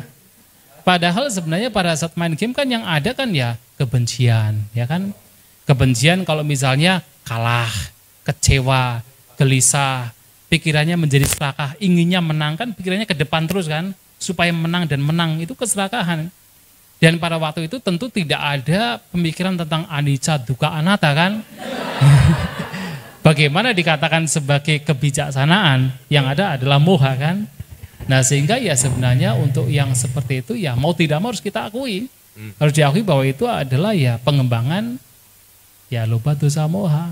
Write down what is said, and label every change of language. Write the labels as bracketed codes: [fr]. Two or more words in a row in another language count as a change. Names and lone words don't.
[id] Padahal sebenarnya pada saat main game kan yang ada kan ya kebencian, ya kan. Kebencian kalau misalnya kalah, kecewa, gelisah, pikirannya menjadi serakah, inginnya menang kan, pikirannya ke depan terus kan, supaya menang dan menang, itu keserakahan. Dan pada waktu itu tentu tidak ada pemikiran tentang [pi] anicca, dukkha, anatta [id] kan. Bagaimana dikatakan sebagai kebijaksanaan, yang ada adalah moha kan. Nah sehingga ya sebenarnya untuk yang seperti itu ya mau tidak mau harus kita akui. Harus diakui bahwa itu adalah ya pengembangan ya [pi] lobha dosa moha.